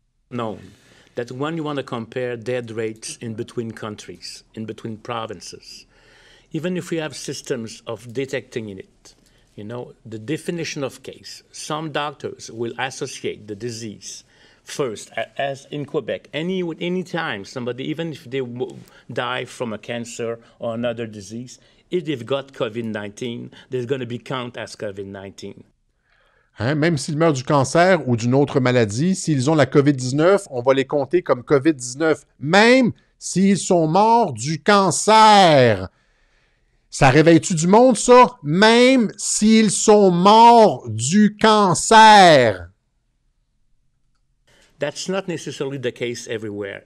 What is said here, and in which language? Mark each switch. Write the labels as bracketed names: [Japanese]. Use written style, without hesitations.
[English] Known that when you want to compare dead rates in between countries, in between provinces, even if we have systems of detecting it, you know, the definition of case, some doctors will associate the disease first, as in Quebec, any time somebody, even if they die from a cancer or another disease, if they've got COVID-19, they're going to be counted as COVID-19. [French] Hein, même s'ils meurent du cancer ou d'une autre maladie, s'ils ont la COVID-19, on va les compter comme COVID-19, même s'ils sont morts du cancer. Ça réveille-tu du monde, ça? Même s'ils sont morts du cancer. [English] That's not necessarily the case everywhere.